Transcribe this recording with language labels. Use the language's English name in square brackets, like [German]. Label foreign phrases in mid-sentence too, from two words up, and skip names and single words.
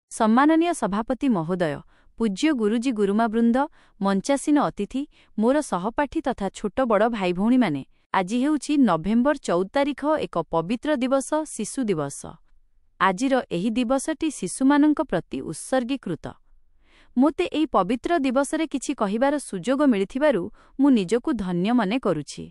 [Odia] ସମ୍ମାନନୀୟ ସଭାପତି ମହୋଦୟ, ପୂଜ୍ୟ ଗୁରୁଜୀ ଗୁରୁମାବୃନ୍ଦ, ମଞ୍ଚାସୀନ ଅତିଥି, ମୋର ସହପାଠୀ ତଥା ଛୋଟ ବଡ଼ ଭାଇ ଭଉଣୀ ମାନେ, ଆଜି ହେଉଛି ନଭେମ୍ବର 14 ତାରିଖ ଏକ ପବିତ୍ର ଦିବସ, ଶିଶୁ ଦିବସ। ଆଜିର ଏହି ଦିବସଟି ଶିଶୁମାନଙ୍କ ପ୍ରତି ଉତ୍ସର୍ଗୀକୃତ। ମୋତେ ଏହି ପବିତ୍ର ଦିବସରେ କିଛି କହିବାର ସୁଯୋଗ ମିଳିଥିବାରୁ ମୁଁ ନିଜକୁ ଧନ୍ୟ ମନେ କରୁଛି।